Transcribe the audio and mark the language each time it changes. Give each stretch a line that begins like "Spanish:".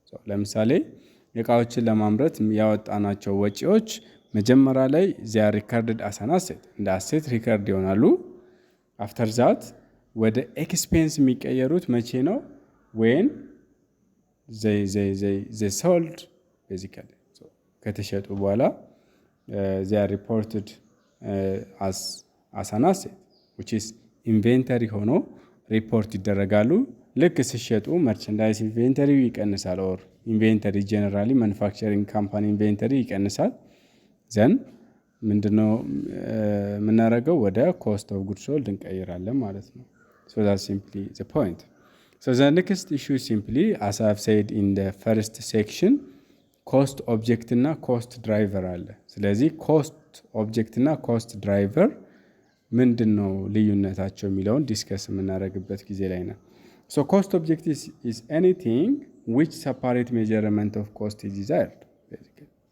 Amharic: ለምሳሌ እቃዎችን ለማምረት ያወጣናቸው ወጪዎች መጀመሪያ ላይ
English: they are recorded as an asset
Amharic: እንደ አሴት ሪከርድ ይሆናሉ።
English: after that
Amharic: ወደ ኤክስፔንስ የሚቀየሩት መቼ ነው?
English: when they sold basically.
Amharic: ከተሸጡ በኋላ
English: they are reported as an asset which is inventory
Amharic: ሆኖ ሪፖርት ይደረጋሉ። ልክ ሲሸጡ መርቸንዳይዝ ኢንቬንተሪ ይቀንሳል ኦር ኢንቬንተሪ ጀነራሊ ማኑፋክቸሪንግ ካምፓኒ ኢንቬንተሪ ይቀንሳል። ዘን ምንድነው የምናደርገው? ወደ ኮስት ኦፍ ጉድ ሶልድ እንቀይራለን ማለት ነው።
English: So that's simply the point. So the next issue is simply, as I have said in the first section, cost object እና cost driver
Amharic: አለ። ስለዚህ
English: cost object እና cost driver
Amharic: ምንድነው ልዩነታቸው የሚለውን ዲስከስ የምናደርግበት ጊዜ ላይ ነው።
English: So cost object is anything which separate measurement of cost is desired basically.